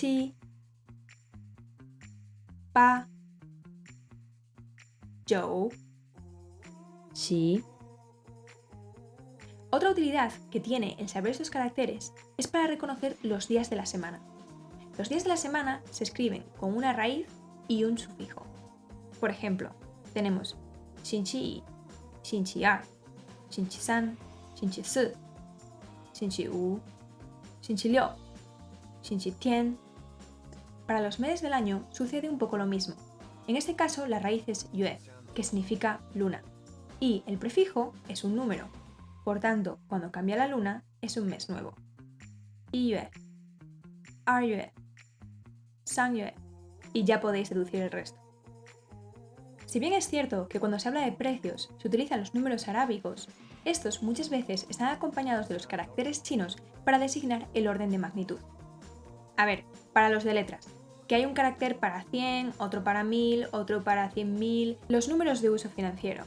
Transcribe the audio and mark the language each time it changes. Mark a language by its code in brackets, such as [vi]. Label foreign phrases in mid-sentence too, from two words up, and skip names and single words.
[es] 7, 8, 9, 10, Otra utilidad que tiene el saber estos caracteres es para reconocer los días de la semana. Los días de la semana se escriben con una raíz y un sufijo. Por ejemplo, tenemos [zh] 星期一, 星期二, 星期三, 星期四, 星期五, 星期六, 星期天. [es] Para los meses del año sucede un poco lo mismo. En este caso la raíz es yue, que significa luna, y el prefijo es un número. Por tanto, cuando cambia la luna, es un mes nuevo. [zh] 一月, 二月, 三月, [es] y ya podéis deducir el resto. Si bien es cierto que cuando se habla de precios se utilizan los números arábigos, estos muchas veces están acompañados de los caracteres chinos para designar el orden de magnitud. A ver, para los de letras, que hay un carácter para 100, otro para 1000, otro para 100.000, los números de uso financiero.